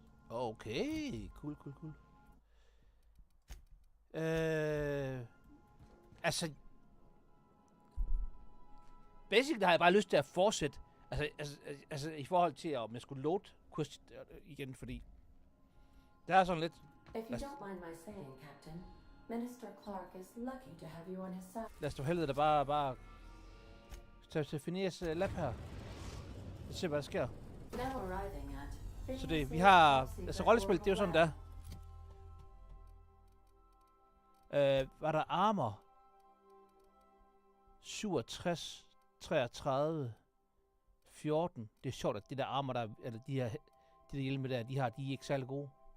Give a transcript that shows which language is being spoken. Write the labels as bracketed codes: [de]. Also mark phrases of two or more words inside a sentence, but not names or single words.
[en] Okay, cool. Altså... [da] Basically har jeg bare lyst til at fortsætte. Altså i forhold til, om jeg skulle [en] load quest [da] igen, fordi... Der er sådan lidt... [en] If you don't mind my saying, Captain, Minister Clark is lucky to have you on his side. [da] Lad os da helvede, der bare... til Phineas lab her. Lad os se, hvad der sker. [en] Now arriving at... [da] Så det, vi har... Altså rollespil, det er jo sådan der. Var der armor? 67, 33, 14. Det er sjovt, at det der armor, der, eller de der hjelme der, de er ikke særlig gode.